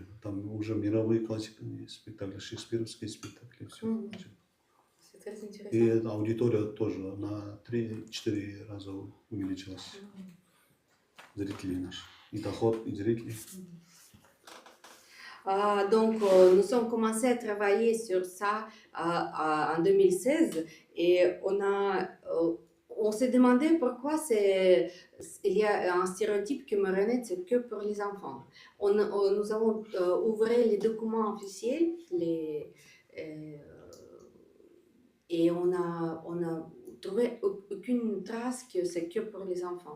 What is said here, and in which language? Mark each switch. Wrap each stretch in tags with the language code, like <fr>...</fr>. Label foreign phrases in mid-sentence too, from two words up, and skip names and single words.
<ru>Там уже мировые классики, спектакли, шекспировские спектакли, все. И аудитория тоже на 3-4 раза увеличилась. Зрители наши. И доход, и зрители.</ru> <fr>Donc, nous avons commencé à travailler sur ça en 2016 et on s'est demandé pourquoi il y a un stéréotype que marionnette c'est que pour les enfants. Nous avons ouvert les documents officiels et on a trouvé aucune trace que c'est que pour les enfants.</fr>